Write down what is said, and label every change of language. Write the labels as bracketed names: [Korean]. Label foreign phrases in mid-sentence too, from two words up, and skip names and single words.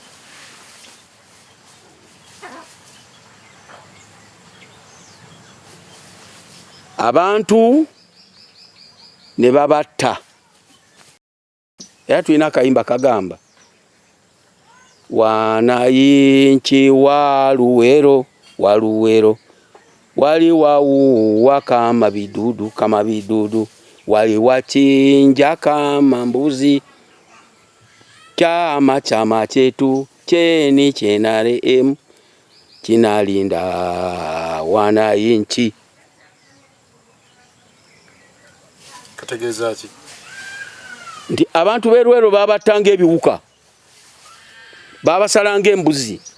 [Ganda] Abantu ne babatta. Era tulina akayimba kagamba [Swahili] wanayinchi waluwero wali wauwa kama vidudu wali wachinja kama mbuzi, chama chetu cheni NRA kinalinda wanayinchi. [Ganda] Kategeeza ki? Nti abantu b'Eruweero babattanga ebiwuka, babasalanga embuzi.